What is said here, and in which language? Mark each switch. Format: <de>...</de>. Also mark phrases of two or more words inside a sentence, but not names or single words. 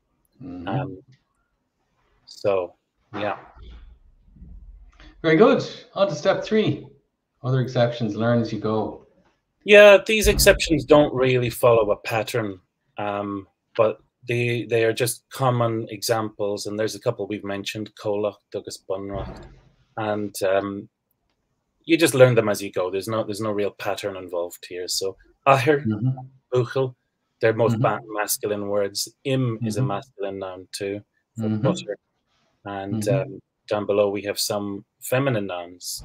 <en>So, yeah. Very good. On to step 3. Other exceptions, learn as you go. Yeah, these exceptions don't really follow a pattern, but they are just common examples, and there's a couple we've mentioned,</en> <ga>cólacht, agus bunracht,</ga> <en>and you just learn them as you go. There's no real pattern involved here. So</en> <ga>ahir, buchel,</ga> <en>they're both masculine words. Im is a masculine noun too, for butter, and down below we have some feminine nouns.</en>